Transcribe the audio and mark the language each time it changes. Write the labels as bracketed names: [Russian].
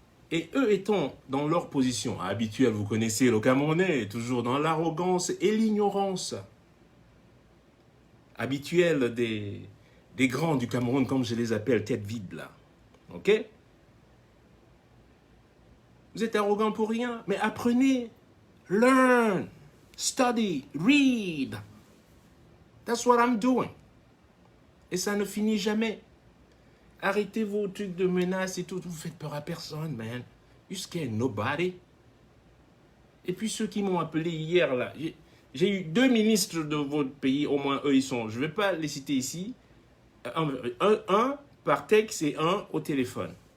[French] Et eux étant dans leur position habituelle, vous connaissez le Camerounais, toujours dans l'arrogance et l'ignorance habituelle des grands du Cameroun, comme je les appelle, tête vide là. OK? Vous êtes arrogant pour rien, mais apprenez. [English] Learn, study, read. That's what I'm doing. [French] Et ça ne finit jamais. Arrêtez vos trucs de menaces et tout. Vous faites peur à personne, man. [English] You scare nobody. [French] Et puis ceux qui m'ont appelé hier, là, j'ai eu 2 ministres de votre pays, au moins eux ils sont, je ne vais pas les citer ici, un par texte et un au téléphone.